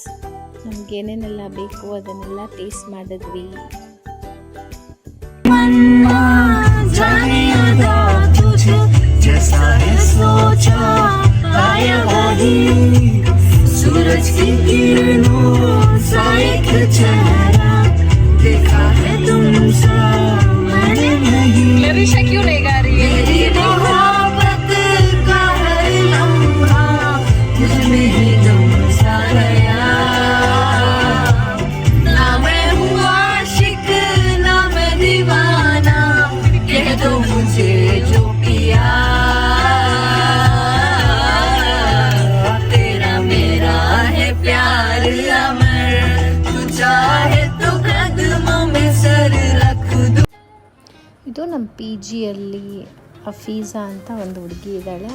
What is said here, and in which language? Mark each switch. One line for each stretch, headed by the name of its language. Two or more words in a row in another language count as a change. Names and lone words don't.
Kannada: ನಮ್ಗೆ ಏನೇನೆಲ್ಲ ಬೇಕು ಅದನ್ನೆಲ್ಲ ಟೇಸ್ಟ್ ಮಾಡಿದ್ವಿ.
Hindi: सूरज की किरणों सा एक चेहरा देखा है तुमसे मैंने नहीं. लरिशा क्यों नहीं गा रही है? मेरी मोहब्बत का हर लम्हा तुझमें ही तुम सा गया. ना मैं हूँ आशिक ना मैं दीवाना, कह दो मुझे जो पिया.
Kannada: ಇದು ನಮ್ಮ ಪಿ ಜಿಯಲ್ಲಿ ಅಫೀಜಾ ಅಂತ ಒಂದು ಹುಡುಗಿ ಇದ್ದಾಳೆ.